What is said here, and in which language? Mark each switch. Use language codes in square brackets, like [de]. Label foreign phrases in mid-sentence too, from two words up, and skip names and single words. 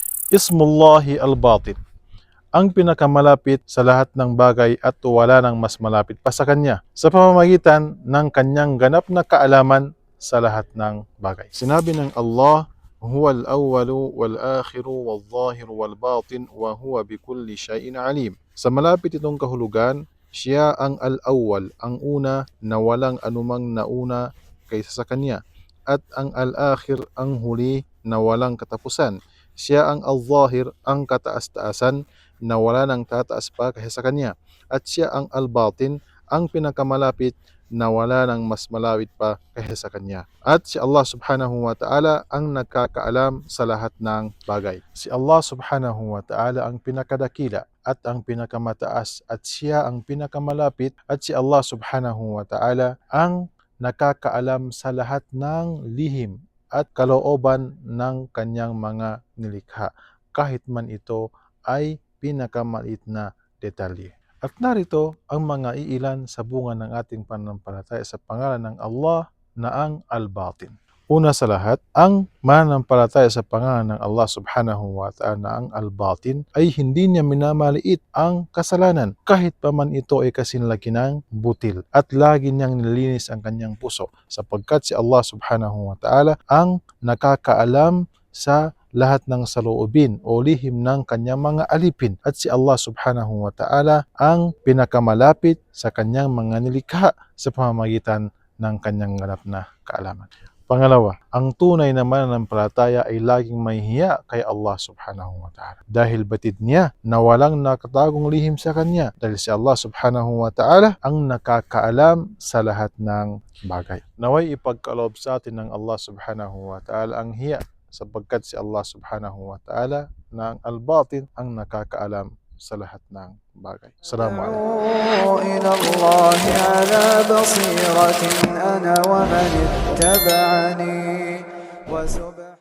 [ar] اسم الله الباطن, [tl] ang pinakamalapit sa lahat ng bagay at wala nang mas malapit pa sa Kanya sa pamamagitan ng Kanyang ganap na kaalaman sa lahat ng bagay. Sinabi ng [ar] Allah, هو الأول والآخر والظاهر والباطن وهو بكل شيء عليم. [tl] Sa malapit itong kahulugan, siya ang al-awwal, ang una na walang anumang nauna kaysa sa Kanya, at ang al-akhir, ang huli na walang katapusan. Siya ang al-zahir, ang kataas-taasan na wala nang tataas pa kaysa sa Kanya. At siya ang al-batin, ang pinakamalapit na wala nang mas malapit pa kaysa sa Kanya. At si Allah [ar] سبحانه وتعالى [tl] ang nagkakaalam sa lahat ng bagay. Si Allah [ar] سبحانه وتعالى [tl] ang pinakadakila at ang pinakamataas, at siya ang pinakamalapit, at si Allah [ar] سبحانه وتعالى [tl] ang nakakaalam sa lahat ng lihim at kalooban ng kanyang mga nilikha, kahit man ito ay pinakamaliit na detalye. At narito ang mga iilan sa bunga ng ating pananampalataya sa pangalan ng Allah na ang Al-Batin. Una sa lahat, ang mananampalataya sa pangalan ng Allah [ar] سبحانه وتعالى [tl] na ang Al-Batin ay hindi niya minamaliit ang kasalanan, kahit pa man ito ay kasinlaki ng butil, at lagi niyang nililinis ang kanyang puso, sapagkat si Allah [ar] سبحانه وتعالى [tl] ang nakakaalam sa lahat ng saloobin o lihim ng kanyang mga alipin, at si Allah [ar] سبحانه وتعالى [tl] ang pinakamalapit sa kanyang mga nilikha sa pamamagitan ng kanyang ganap na kaalaman. Pangalawa, ang tunay na mananampalataya ay laging may hiya kay Allah [ar] سبحانه وتعالى, [tl] dahil batid niya na walang nakatagong lihim sa Kanya, dahil si Allah [ar] سبحانه وتعالى [tl] ang nakakaalam sa lahat ng bagay. Naway ipagkaloob sa atin ng Allah [ar] سبحانه وتعالى [tl] ang hiya, sapagkat si Allah [ar] سبحانه وتعالى [tl] na ang Al-Batin ang nakakaalam sa lahat ng bagay. [ar] Assalamualaikum. إلى الله على بصيرة أنا ومن اتبعني